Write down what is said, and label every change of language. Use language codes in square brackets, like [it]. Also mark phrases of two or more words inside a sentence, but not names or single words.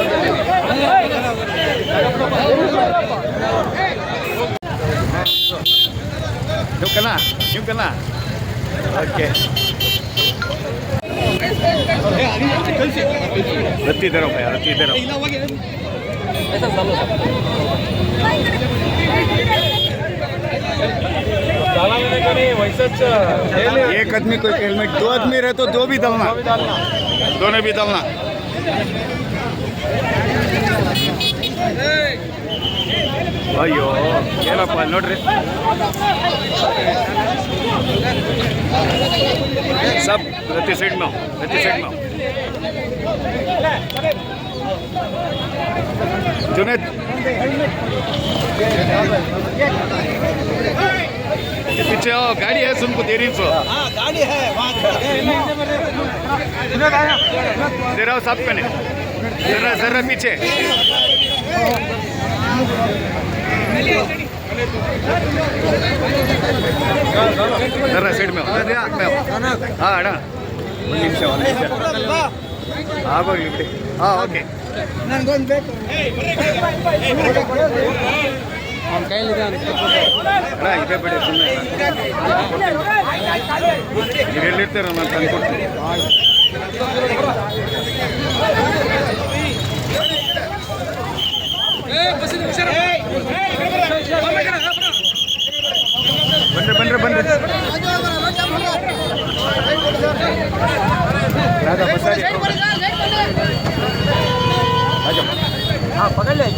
[kn] ನೀವು ಕನ್ನ ಓಕೆ [hi] रत्ती दे रहा हूँ भैया रत्ती दे रहा हूँ एक आदमी को हेलमेट दो आदमी रहे तो दो भी डालना दोनों भी डालना अयो [kn] ಏನಪ್ಪ ನೋಡ್ರಿ [hi] सब रत्ती साइड में जुनेद पीछे आओ गाड़ी है तुमको देरी से गाड़ी है जरा साफ करने जरा पीछे जरा साइड में हाँ अड़ा निमिष [kn] ಆಗೋಗಿ ಹಾಂ ಓಕೆ ನನಗೊಂದು ಬೇಕು ಅವ್ನ ಕೈಲಿದೆ ಅಣ್ಣ ಇದೇ ಬಿಡಿ ಸುಮ್ಮನೆ ನೀವು ಎಲ್ಲಿರ್ತೀರ ನಾನು ತಂದ್ಕೊಡ್ತೀನಿ ಬನ್ರಿ [hi] राजा बसारी आ जाओ हाँ पकड़ ले